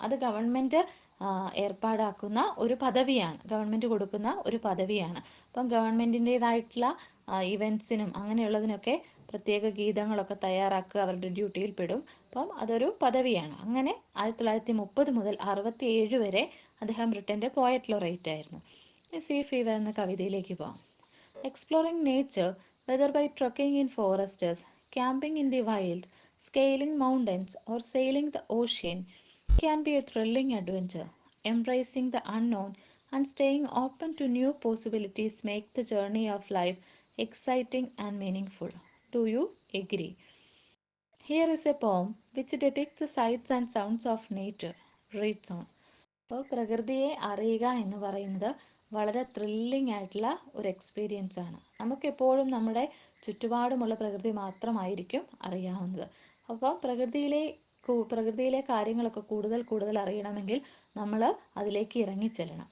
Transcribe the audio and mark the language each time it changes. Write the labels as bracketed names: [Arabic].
[Malayalam] അത് ഗവൺമെൻറ് ഏർപ്പാടാക്കുന്ന ഒരു പദവിയാണ്, ഗവൺമെൻറ് കൊടുക്കുന്ന ഒരു പദവിയാണ്. അപ്പം ഗവൺമെൻറ്റിൻ്റേതായിട്ടുള്ള ഇവൻസിനും അങ്ങനെയുള്ളതിനൊക്കെ പ്രത്യേക ഗീതങ്ങളൊക്കെ തയ്യാറാക്കുക അവരുടെ ഡ്യൂട്ടിയിൽ പെടും. അപ്പം അതൊരു പദവിയാണ്. അങ്ങനെ 1930 മുതൽ 67 വരെ അദ്ദേഹം ബ്രിട്ടൻ്റെ പോയറ്റ് ലൊറൈറ്റ് ആയിരുന്നു. സീ ഫീവർ എന്ന കവിതയിലേക്ക് പോകാം. [English] Exploring nature, whether by trekking in forests, camping in the wild, scaling mountains, or sailing the ocean, can be a thrilling adventure. Embracing the unknown and staying open to new possibilities make the journey of life exciting and meaningful. Do you agree? Here is a poem which depicts the sights and sounds of nature. Reads on. [Malayalam] അപ്പോൾ പ്രകൃതിയെ അറിയുക എന്ന് പറയുന്നത് വളരെ thrilling ആയിട്ടുള്ള ഒരു experience ആണ്. നമുക്കെപ്പോഴും നമ്മുടെ ചുറ്റുപാടുമുള്ള പ്രകൃതി മാത്രമായിരിക്കും അറിയാവുന്നത്. അപ്പോൾ പ്രകൃതിയിലെ കാര്യങ്ങളൊക്കെ കൂടുതൽ അറിയണമെങ്കിൽ നമ്മൾ അതിലേക്ക് ഇറങ്ങിച്ചെല്ലണം.